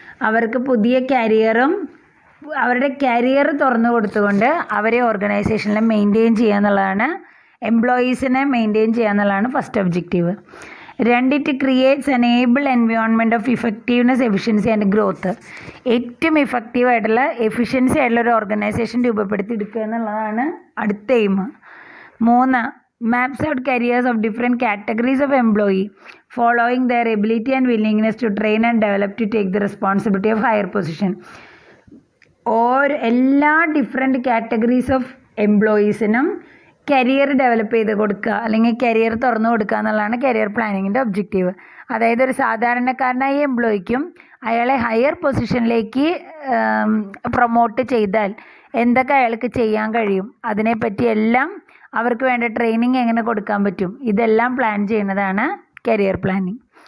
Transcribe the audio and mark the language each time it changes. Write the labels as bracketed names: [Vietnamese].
[Malayalam] അവർക്ക് പുതിയ കരിയറും അവരുടെ കരിയർ തുറന്നു കൊടുത്തുകൊണ്ട് അവരെ ഓർഗനൈസേഷനിൽ മെയിൻറ്റെയിൻ ചെയ്യുക എന്നുള്ളതാണ്, എംപ്ലോയീസിനെ മെയിൻറ്റെയിൻ ചെയ്യുക എന്നുള്ളതാണ് ഫസ്റ്റ് ഒബ്ജക്റ്റീവ്. [English] രണ്ട്, it creates enable environment of effectiveness, efficiency and growth. [Malayalam] ഏറ്റവും ഇഫക്റ്റീവായിട്ടുള്ള എഫിഷ്യൻസി ആയിട്ടുള്ള ഒരു ഓർഗനൈസേഷൻ രൂപപ്പെടുത്തി എടുക്കുക എന്നുള്ളതാണ് അടുത്ത എയിം. [English] മൂന്ന്, maps out careers of different categories of employee following their ability and willingness to train and develop to take the responsibility of higher position. [Malayalam] എല്ലാ different categories of എംപ്ലോയീസിനും career develop ചെയ്ത് കൊടുക്കുക, അല്ലെങ്കിൽ career തുറന്നു കൊടുക്കുക എന്നുള്ളതാണ് career പ്ലാനിങ്ങിൻ്റെ objective. അതായത് ഒരു സാധാരണക്കാരനായ എംപ്ലോയിക്കും അയാളെ ഹയർ പൊസിഷനിലേക്ക് പ്രൊമോട്ട് ചെയ്താൽ എന്തൊക്കെ അയാൾക്ക് ചെയ്യാൻ കഴിയും, അതിനെപ്പറ്റിയെല്ലാം അവർക്ക് വേണ്ട ട്രെയിനിങ് എങ്ങനെ കൊടുക്കാൻ പറ്റും, ഇതെല്ലാം പ്ലാൻ ചെയ്യുന്നതാണ് കരിയർ പ്ലാനിങ്.